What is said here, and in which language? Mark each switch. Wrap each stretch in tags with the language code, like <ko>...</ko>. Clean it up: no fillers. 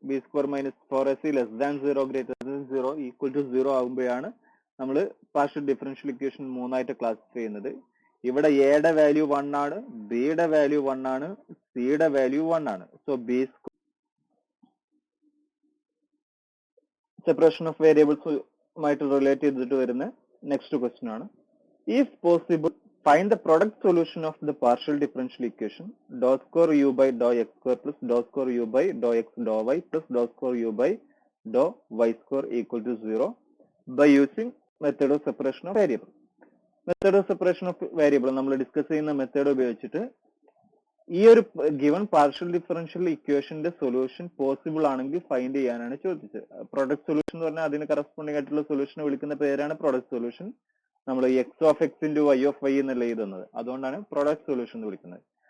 <en>b square minus 4ac less than 0 greater than 0 equal to 0</en> <ml>ആകുമ്പോഴാണ് നമ്മൾ partial differential equation മൂന്നായിട്ട് classify ചെയ്യുന്നത്. ഇവിടെ എയുടെ വാല്യൂ 1 ആണ്, ബിയുടെ വാല്യൂ 1 ആണ്, സിയുടെ വാല്യൂ 1 ആണ്. So B separation of വേരിയബിൾസുമായിട്ട് relate ചെയ്തിട്ട് വരുന്ന നെക്സ്റ്റ് ക്വസ്റ്റ്യൻ ആണ്.</ml> <en>If possible find the product solution of the partial differential equation dou square u by dou x square plus dou square u by dou x dou y plus dou square u by dou y square equal to 0 by using method of separation of variable. Method of separation of variable</en> <ml>നമ്മൾ discuss ചെയ്യുന്ന method ഉപയോഗിച്ചിട്ട് ഈ ഒരു given partial differential ഇക്വേഷന്റെ solution possible ആണെങ്കിൽ find ചെയ്യാനാണ് ചോദിച്ചത്. Product solution എന്ന് പറഞ്ഞാൽ അതിന് കറസ്പോണ്ടിങ് ആയിട്ടുള്ള സൊല്യൂഷനെ വിളിക്കുന്ന പേരാണ് പ്രൊഡക്റ്റ് സൊല്യൂഷൻ. നമ്മൾ X of X into Y of Y എന്നുള്ള എഴുതുന്നത്, അതുകൊണ്ടാണ് പ്രൊഡക്റ്റ് സൊല്യൂഷൻ എന്ന് വിളിക്കുന്നത്.</ml>